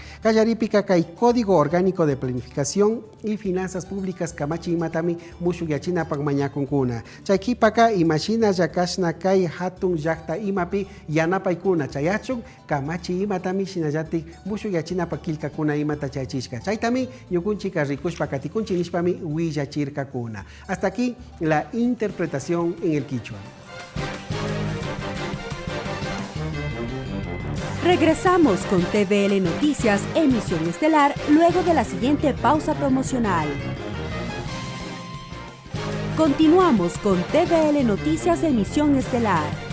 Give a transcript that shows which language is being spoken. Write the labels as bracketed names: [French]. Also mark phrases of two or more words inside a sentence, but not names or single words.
[Quechua] Kallaripika kay Código Orgánico de Planificación y Finanzas Públicas kamachi imatami mushugyachinapak mañakunkuna. Chaykipaka imashina yakashna kay hatun llakta imapi yanapaykuna chayachun kamachi imatami shinallatik mushugyachinapak kilka kuna imata chaychishka. Chaytami ñukunchika rikushpa katikunchi nishpami willachirkakuna. [Spanish] Hasta aquí la interpretación en el quichua. Regresamos con TVL Noticias, emisión estelar, luego de la siguiente pausa promocional. Continuamos con TVL Noticias, emisión estelar.